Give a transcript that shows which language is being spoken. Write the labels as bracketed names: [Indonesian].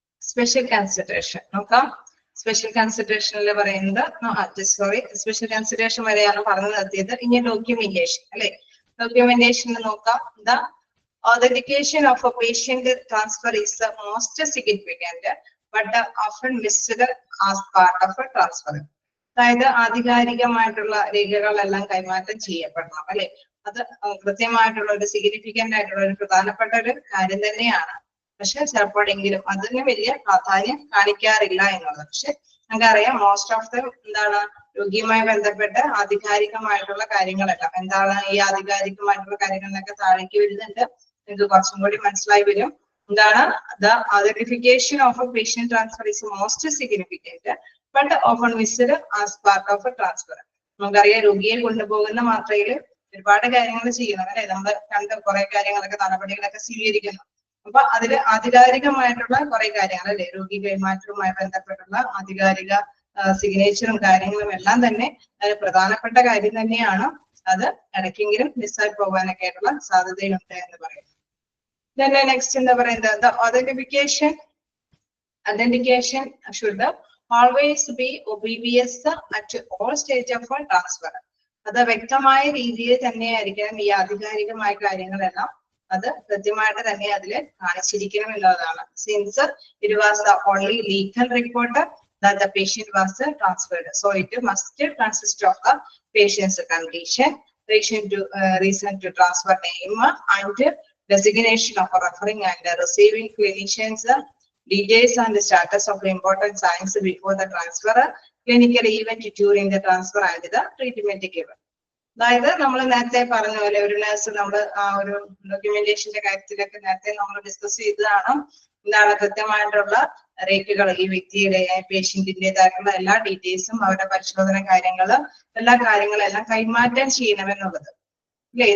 [Malayalam] Special consideration നോക്കാം. Special കൺസിഡറേഷനിൽ പറയുന്നത് special consideration വരെയാണ് പറഞ്ഞു നിർത്തിയത്. ഇനി ഡോക്യുമെന്റേഷൻ അല്ലെ, ഡോക്യുമെന്റേഷൻ നോക്കാം. [English] The authentication of a patient transfer is the most significant but often missed as part of a transfer. [Malayalam] അതായത് ആധികാരികമായിട്ടുള്ള രേഖകളെല്ലാം കൈമാറ്റം ചെയ്യപ്പെടണം അല്ലെ, അത് കൃത്യമായിട്ടുള്ള ഒരു സിഗ്നിഫിക്കന്റ് ആയിട്ടുള്ള ഒരു പ്രധാനപ്പെട്ട ഒരു കാര്യം തന്നെയാണ്. പക്ഷെ ചിലപ്പോഴെങ്കിലും അതിന് വലിയ പ്രാധാന്യം കാണിക്കാറില്ല എന്നുള്ളത്. പക്ഷെ നമുക്കറിയാം [English] most of the [Malayalam] എന്താണ് രോഗിയുമായി ബന്ധപ്പെട്ട് ആധികാരികമായിട്ടുള്ള കാര്യങ്ങളെല്ലാം എന്താണ്, ഈ ആധികാരികമായിട്ടുള്ള കാര്യങ്ങളിലൊക്കെ താഴേക്ക് വരുന്നുണ്ട്. നിങ്ങൾക്ക് കുറച്ചും കൂടി മനസ്സിലായി വരും. എന്താണ് [English] The identification of a patient transfer is most significant but often missed as part of a transfer. [Malayalam] നമുക്കറിയാം രോഗിയെ കൊണ്ടുപോകുന്ന മാത്രയിൽ ഒരുപാട് കാര്യങ്ങൾ ചെയ്യണം അല്ലെ, നമ്മൾ കണ്ട കുറെ കാര്യങ്ങളൊക്കെ നടപടികളൊക്കെ സ്വീകരിക്കുന്നു. അപ്പൊ അതിൽ ആധികാരികമായിട്ടുള്ള കുറെ കാര്യങ്ങൾ അല്ലെ, രോഗി കൈമാറ്റവുമായി ബന്ധപ്പെട്ടുള്ള ആധികാരിക സിഗ്നേച്ചറും കാര്യങ്ങളും എല്ലാം തന്നെ പ്രധാനപ്പെട്ട കാര്യം തന്നെയാണ്. അത് ഇടയ്ക്കെങ്കിലും മിസ്സായി പോകാനൊക്കെ ആയിട്ടുള്ള സാധ്യതയുണ്ട് എന്ന് പറയുന്നു. [English] Then next [Malayalam] എന്താ പറയുന്നത്, [English] the authentication should always be oblivious at all stage of transfer. [Malayalam] അത് വ്യക്തമായ രീതിയിൽ തന്നെയായിരിക്കണം ഈ ആധികാരികമായ കാര്യങ്ങളെല്ലാം അത് കൃത്യമായിട്ട് തന്നെ അതിൽ കാണിച്ചിരിക്കണം എന്നുള്ളതാണ്. [English] Since it was the only legal report that the patient was transferred, so it must consist of the patient's condition, reason to transfer name and designation of referring and receiving clinicians, details and the status of important signs before the transfer, clinical event during the transfer and the treatment given. [Malayalam] അതായത് നമ്മൾ നേരത്തെ പറഞ്ഞ പോലെ ഒരു nurse നമ്മൾ ആ ഒരു ഡോക്യുമെന്റേഷന്റെ കാര്യത്തിലൊക്കെ നേരത്തെ നമ്മൾ ഡിസ്കസ് ചെയ്തതാണ്. എന്താണ് കൃത്യമായിട്ടുള്ള രേഖകൾ, ഈ വ്യക്തിയുടെ പേഷ്യന്റിന്റേതായിട്ടുള്ള എല്ലാ ഡീറ്റെയിൽസും അവരുടെ പരിശോധന കാര്യങ്ങള് എല്ലാ കാര്യങ്ങളെല്ലാം കൈമാറ്റം ചെയ്യണമെന്നുള്ളത് ഇല്ലേ?